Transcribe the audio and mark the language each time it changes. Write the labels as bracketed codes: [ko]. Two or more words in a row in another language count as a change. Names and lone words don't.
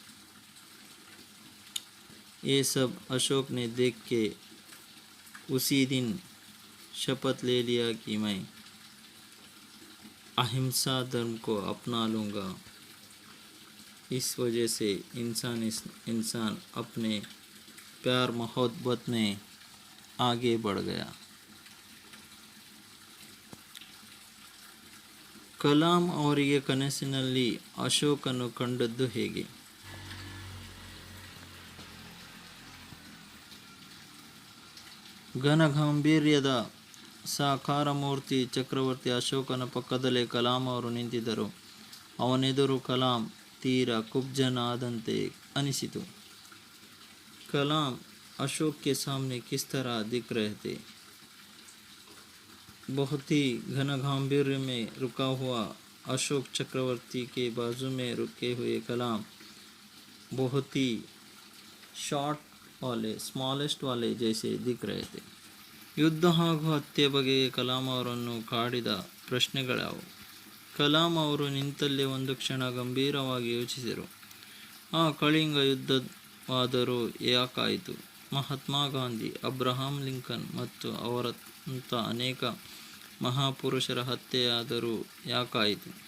[hi] ये सब अशोक ने देख के उसी दिन शपथ ले लिया कि मैं अहिंसा धर्म को अपना लूँगा। इस वजह से इंसान अपने प्यार मोहब्बत में आगे बढ़ गया। [kn] ಕಲಾಂ ಅವರಿಗೆ ಕನಸಿನಲ್ಲಿ ಅಶೋಕನು ಕಂಡದ್ದು ಹೇಗೆ? ಘನಗಾಂಭೀರ್ಯದ ಸಾಕಾರ ಮೂರ್ತಿ ಚಕ್ರವರ್ತಿ ಅಶೋಕನ ಪಕ್ಕದಲ್ಲೇ ಕಲಾಂ ಅವರು ನಿಂತಿದ್ದರು. ಅವನೆದುರು ಕಲಾಂ ತೀರಾ ಕುಬ್ಜನಾದಂತೆ ಅನಿಸಿತು. [hi] ಕಲಾಂ अशोक के सामने किस तरह दिख रहे थे? बहुत ही घन गांधीर्य में रुका हुआ अशोक चक्रवर्ती के बाजू में रुके हुए कलाम बहुत ही शॉर्ट वाले, स्मॉलेस्ट वाले जैसे दिख रहे थे. [kn] ಯುದ್ಧ ಹಾಗೂ ಹತ್ಯೆ ಬಗೆಗೆ ಕಲಾಂ ಅವರನ್ನು ಕಾಡಿದ ಪ್ರಶ್ನೆಗಳ್ಯಾವು? ಕಲಾಂ ಅವರು ನಿಂತಲ್ಲೇ ಒಂದು ಕ್ಷಣ ಗಂಭೀರವಾಗಿ ಯೋಚಿಸಿದರು. ಆ ಕಳಿಂಗ ಯುದ್ಧವಾದರೂ ಯಾಕಾಯಿತು? ಮಹಾತ್ಮ ಗಾಂಧಿ, ಅಬ್ರಹಾಂ ಲಿಂಕನ್ ಮತ್ತು ಅವರಂಥ ಅನೇಕ ಮಹಾಪುರುಷರ ಹತ್ಯೆಯಾದರೂ ಯಾಕಾಯಿತು?